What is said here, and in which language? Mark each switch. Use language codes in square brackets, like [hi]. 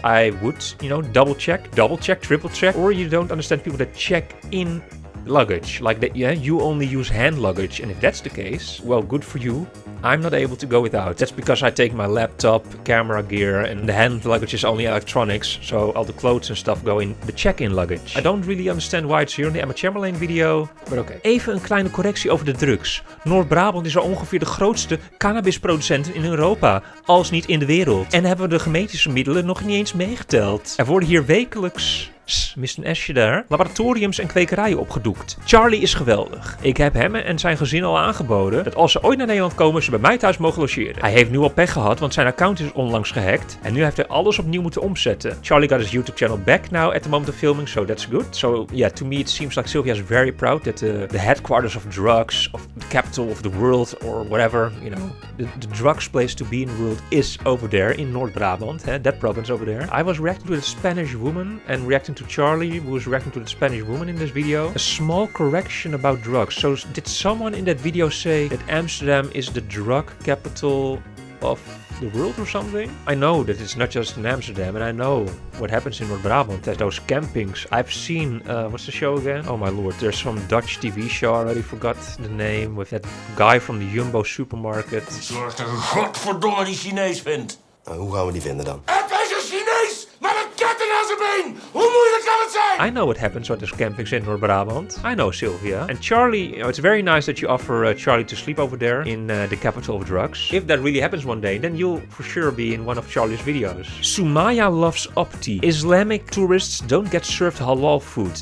[en] I would, you know, double check, triple check. Or you don't understand people that check in luggage, like that, yeah, you only use hand luggage. And if that's the case, well, good for you. I'm not able to go without. That's because I take my laptop, camera gear, and the hand luggage is only electronics, so all the clothes and stuff go in the check-in luggage. I don't really understand why it's here in the Emma Chamberlain video, but okay. [nl] Even een kleine correctie over de drugs. Noord-Brabant is al ongeveer de grootste cannabisproducent in Europa, als niet in de wereld. En hebben we de genetische middelen nog niet eens meegeteld. Er worden hier wekelijks... mist een S'je daar. Laboratoriums en kwekerijen opgedoekt. Charlie is geweldig. Ik heb hem en zijn gezin al aangeboden dat als ze ooit naar Nederland komen, ze bij mij thuis mogen logeren. Hij heeft nu al pech gehad, want zijn account is onlangs gehackt. En nu heeft hij alles opnieuw moeten omzetten. [en] Charlie got his YouTube channel back now at the moment of filming, so that's good. So yeah, to me it seems like Sylvia is very proud that the headquarters of drugs, of the capital of the world, or whatever, you know, the drugs place to be in the world is over there in North Brabant, that province over there. I was reacting to the Spanish woman and reacting to Charlie, who was reacting to the Spanish woman in this video. A small correction about drugs. So did someone in that video say that Amsterdam is the drug capital of the world or something? I know that it's not just in Amsterdam, and I know what happens in North Brabant. There's those campings. I've seen, what's the show again? Oh my lord, there's some Dutch TV show, I already forgot the name, with that guy from the Jumbo supermarket. [nl] Zorg dat ik godverdomme die Chinees vind. Nou, hoe gaan we die vinden dan? Het is een Chinees met een ketting aan zijn been. Hoe moeilijk kan het zijn? [en] I know what happens at those campings in North Brabant. I know, Sylvia. And Charlie, you know, it's very nice that you offer Charlie to sleep over there in the capital of drugs. If that really happens one day, then you'll for sure be in one of Charlie's videos. Sumaya loves Opti. Islamic tourists don't get served halal food.